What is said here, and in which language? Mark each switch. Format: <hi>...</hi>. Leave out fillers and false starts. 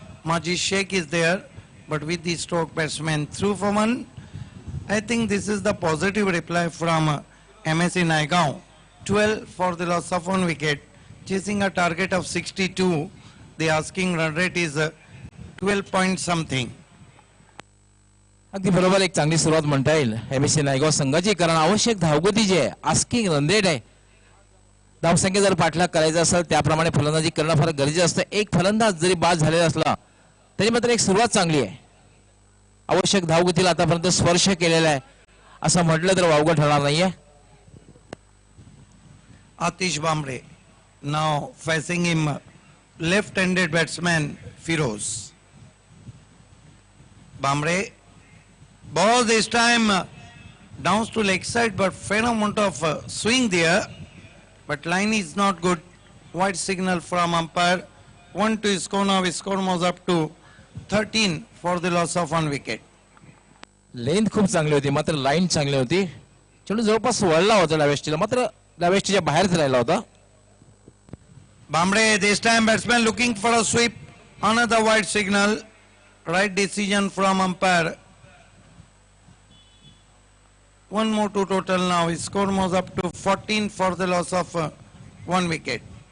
<en>Majid Sheikh is there, but with the stroke batsman through for 1. I think this is the positive reply from MSC Naigaon. 12 for the loss of 1 wicket, chasing a target of 62. The asking run rate is 12 point something.</en> <mr>अगदी बरोबर एक चांगली सुरुवात म्हणता येईल MSc Naigaon संघाची, कारण आवश्यक धावगती जी आहे, आस्किंग रन रेट आहे, धावसंख्या जर पाठलाग करायचा असेल त्याप्रमाणे फलंदाजी करणं फार गरजेचं असतं. एक फलंदाज जरी बाद झालेला असला तरी मात्र एक सुरुवात चांगली आहे. आवश्यक धावगतीला आतापर्यंत स्पर्श केलेला आहे असं म्हटलं तर वावगं ठरणार नाहीये.</mr> <en>Atish Bambre now facing him left-handed batsman Firoz. Bambre ball this time downs to leg side, but fair amount of swing there, but line is not good. White signal from umpire. 1 to score now. Score moves up to 13 for the loss of 1 wicket.</en> <mr>Length खूप चांगली होती, मात्र line चांगली होती. चेंडू जवळपास वळला होता डाव्या, मात्र डाव्या बाहेरच राहिला होता.</mr> <en>Bambre this time batsman looking for a sweep. Another white signal. Right decision from umpire. 1 more to total now. His score moves up to 14 for the loss of 1 wicket.</en>